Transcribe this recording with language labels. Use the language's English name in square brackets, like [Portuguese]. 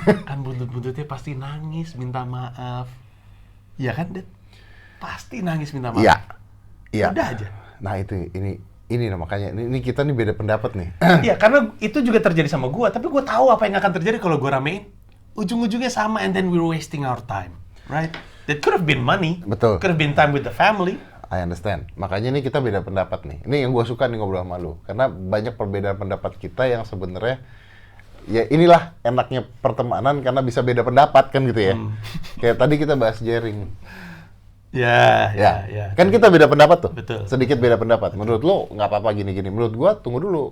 [Indonesian] Kan buntut-buntutnya pasti nangis, minta maaf. Iya kan, Dad? Pasti nangis minta maaf. Iya. Iya. Udah aja. Nah ini makanya ini kita nih beda pendapat nih. Iya, karena itu juga terjadi sama gua, tapi gua tahu apa yang akan terjadi kalau gua ramein. Ujung-ujungnya sama, [English] and then we're wasting our time, right? That could have been money. [Indonesian] Betul. [English] Could have been time with the family. I understand. [Indonesian] Makanya nih kita beda pendapat nih. Ini yang gue suka nih ngobrol sama lu. Karena banyak perbedaan pendapat kita yang sebenarnya ya inilah enaknya pertemanan karena bisa beda pendapat kan gitu ya. Kayak tadi kita bahas jaring. Ya. Kan kita beda pendapat tuh. Betul. Sedikit beda pendapat. Menurut lu nggak apa-apa gini-gini. Menurut gua tunggu dulu.